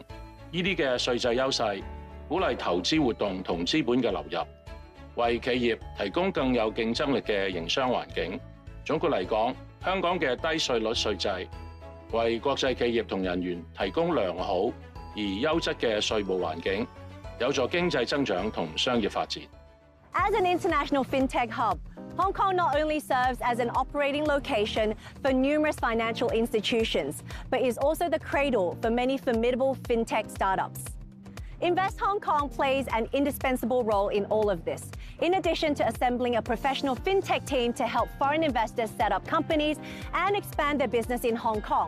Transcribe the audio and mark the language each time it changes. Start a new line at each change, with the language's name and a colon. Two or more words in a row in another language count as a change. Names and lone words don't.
Cantonese: 呢啲嘅稅制優勢，鼓勵投資活動同資本嘅流入，為企業提供更有競爭力嘅營商環境。總括嚟講，香港嘅低稅率稅制，為國際企業同人員提供良好而優質嘅稅務環境，有助經濟增長同商業發展。
English: As an international fintech hub, Hong Kong not only serves as an operating location for numerous financial institutions, but is also the cradle for many formidable fintech startups. Invest Hong Kong plays an indispensable role in all of this, in addition to assembling a professional fintech team to help foreign investors set up companies and expand their business in Hong Kong.